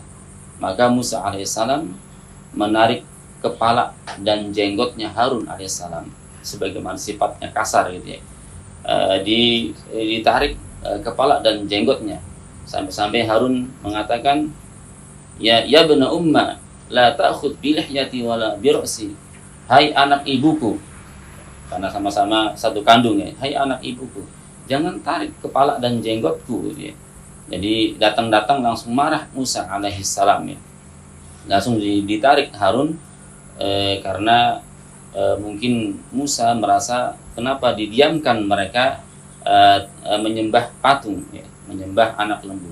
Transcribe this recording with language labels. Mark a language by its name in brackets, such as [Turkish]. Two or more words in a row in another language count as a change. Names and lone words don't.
[Indonesian] Maka Musa alaihissalam menarik kepala dan jenggotnya Harun alaihissalam, sebagaimana sifatnya kasar, gitu ya. Ditarik kepala dan jenggotnya sampai Harun mengatakan, [Arabic] يا ابن أم لا تأخذ بلحيتي ولا برأسي. [Indonesian] Hai anak ibuku, karena sama-sama satu kandung, ya. Hai anak ibuku, jangan tarik kepala dan jenggotku, gitu ya. Jadi datang langsung marah Musa alaihissalam, ya. Langsung ditarik Harun karena mungkin Musa merasa kenapa didiamkan mereka menyembah patung, ya, menyembah anak lembu.